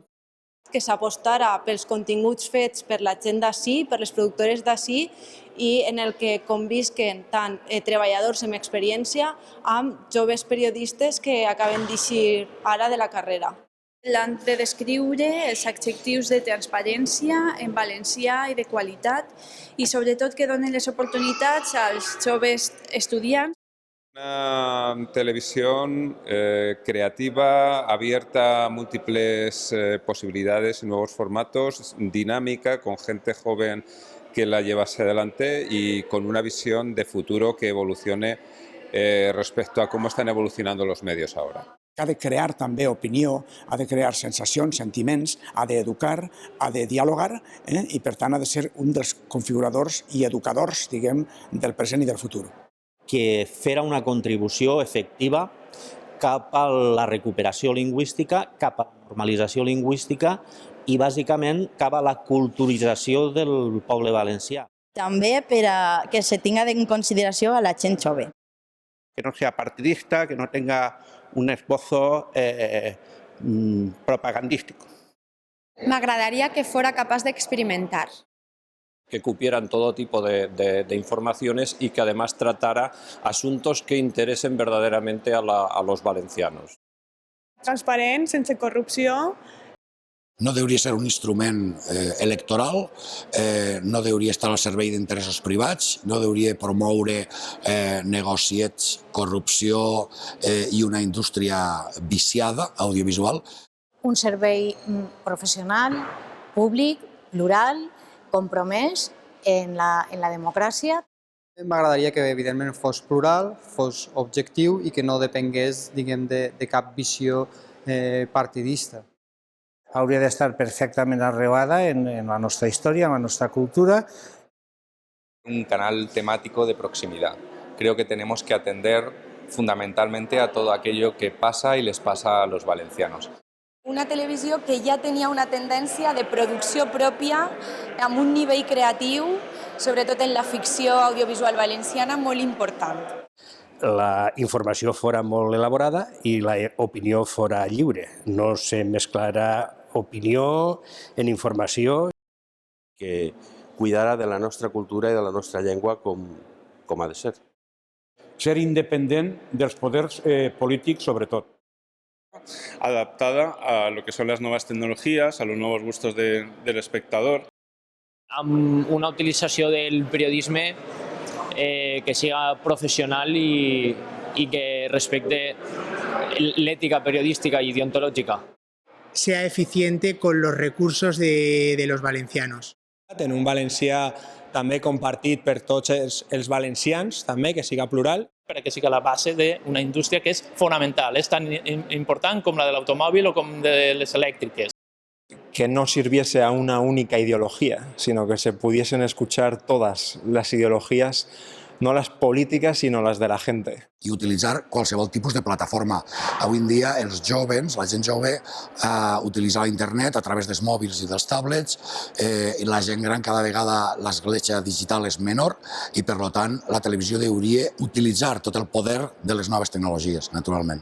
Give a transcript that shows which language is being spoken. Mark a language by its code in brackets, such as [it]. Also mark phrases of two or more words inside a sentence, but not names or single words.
[ca] Que s'apostara pels continguts fets per la gent d'ací, per les productores d'ací, i en el que convisquen tant treballadors amb experiència amb joves periodistes que acaben d'eixir ara de la carrera. L'han de descriure els adjectius de transparència en valencià i de qualitat i sobretot que donen les oportunitats als joves estudiants. [es] Una televisión creativa, abierta a múltiples posibilidades y nuevos formatos, dinámica, con gente joven que la llevase adelante y con una visión de futuro que evolucione respecto a cómo están evolucionando los medios ahora. [ca] Ha de crear també opinió, ha de crear sensacions, sentiments, ha d'educar, ha de dialogar i per tant ha de ser un dels configuradors i educadors, diguem, del present i del futur. Que fera una contribució efectiva cap a la recuperació lingüística, cap a la normalització lingüística i, bàsicament, cap a la culturització del poble valencià. També per a que se tinga en consideració a la gent jove. [es] Que no sea partidista, que no tenga un esbozo propagandístico. [ca] M'agradaria que fora capaç d'experimentar. [es] Que cupieran todo tipo de informaciones y que además tratara asuntos que interesen verdaderamente a los valencianos. [ca] Transparent, sense corrupció. No hauria ser un instrument electoral, no hauria estar al servei d'interessos privats, no hauria promoure negociets, corrupció i una indústria viciada audiovisual. Un servei professional, públic, plural, compromès en la democràcia. M'agradaria que, evidentment, fos plural, fos objectiu i que no depengués, diguem, de cap visió partidista. Hauria d'estar perfectament arrelada en la nostra història, en la nostra cultura. [es] Un canal temático de proximidad. Creo que tenemos que atender fundamentalmente a todo aquello que pasa y les pasa a los valencianos. [ca] Una televisió que ja tenia una tendència de producció pròpia amb un nivell creatiu, sobretot en la ficció audiovisual valenciana, molt important. La informació fora molt elaborada i l'opinió fora lliure. No se mesclarà opinió en informació. Que cuidara de la nostra cultura i de la nostra llengua com ha de ser. Ser independent dels poders polítics, sobretot. [es] Adaptada a lo que son las nuevas tecnologías, a los nuevos gustos del espectador. [ca] Amb una utilització del periodisme que siga professional i [es] y que respete l'ética periodística y deontológica. Sea eficiente con los recursos de los valencianos. [ca] En un valencià també compartit per tots els valencians, també, que siga plural. Perquè siga la base d'una indústria que és fonamental, és tan important com la de l'automòbil o com de les elèctriques. [es] Que no sirviese a una única ideología, sino que se pudiesen escuchar todas las ideologías, no las políticas, sino las de la gente. [ca] I utilitzar qualsevol tipus de plataforma. Avui en dia els jóvens, la gent jove, utilitza la internet a través dels mòbils i dels tablets, i la gent gran cada vegada l'escletxa digital és menor i per tant la televisió hauria d'utilitzar tot el poder de les noves tecnologies, naturalment.